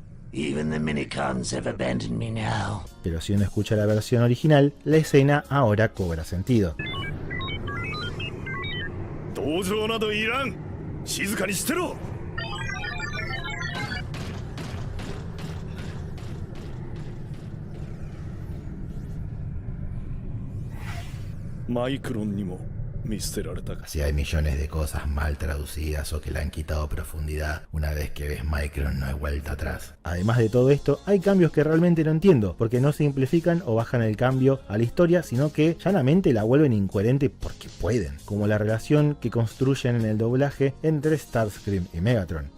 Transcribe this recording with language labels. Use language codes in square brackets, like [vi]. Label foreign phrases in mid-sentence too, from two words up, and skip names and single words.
[en] Even the minicons have abandoned me now. [es] Pero si uno escucha la versión original, la escena ahora cobra sentido. [ja] 同情などいらん。静かにしてろ。マイクロンにも見捨てられたか。 [es] Si hay millones de cosas mal traducidas o que le han quitado profundidad, una vez que ves Micron no hay vuelta atrás. Además de todo esto, hay cambios que realmente no entiendo, porque no simplifican o bajan el cambio a la historia, sino que llanamente la vuelven incoherente porque pueden, como la relación que construyen en el doblaje entre Starscream y Megatron.